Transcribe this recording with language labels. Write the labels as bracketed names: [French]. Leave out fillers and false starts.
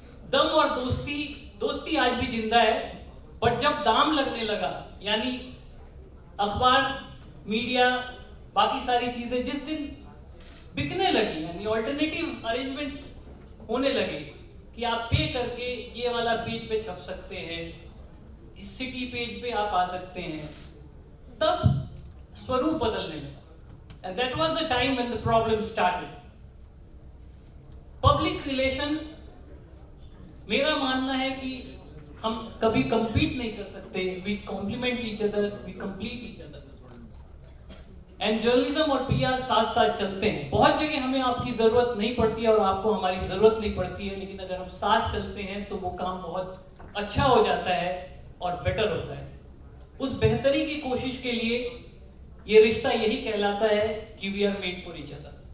[Hindi] दम और दोस्ती आज भी जिंदा है, बट जब दाम लगने लगा, यानी अखबार, मीडिया, बाकी सारी चीजें जिस दिन बिकने लगी, यानी ऑल्टरनेटिव अरेंजमेंट्स होने लगे कि आप पे करके ये वाला पेज पे छप सकते हैं, इस सिटी पेज पे आप आ सकते हैं, तब स्वरूप बदलने लगा. [English] And that was the time when the problem started. Public relations, [Hindi] मेरा मानना है कि हम कभी compete नहीं कर सकते. [English] We complement each other, we complete each other. [Hindi] And journalism और पीआर साथ साथ चलते हैं। बहुत जगह हमें आपकी जरूरत नहीं पड़ती है और आपको हमारी जरूरत नहीं पड़ती है, लेकिन अगर हम साथ चलते हैं तो वो काम बहुत अच्छा हो जाता है और बेटर होता है। उस बेहतरी की कोशिश के लिए ये रिश्ता यही कहलाता है कि [English] We are made for each other.